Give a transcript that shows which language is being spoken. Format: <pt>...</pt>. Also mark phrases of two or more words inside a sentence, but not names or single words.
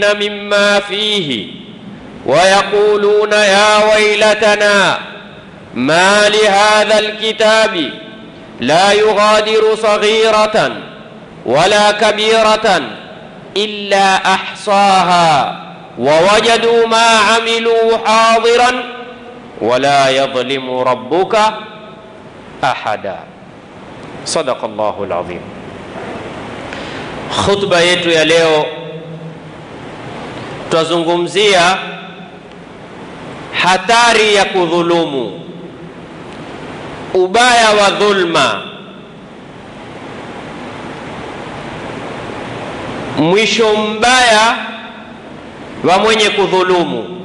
<ar>مما فيه ويقولون يا ويلتنا ما لهذا الكتاب لا يغادر صغيرة ولا كبيرة إلا أحصاها ووجدوا ما عملوا حاضرا ولا يظلم ربك أحدا. صدق الله العظيم.</ar> <sw>Khutba yetu ya leo tutazungumzia hatari ya kudhulumu, ubaya wa dhulma, mwisho mbaya wa mwenye kudhulumu.</sw>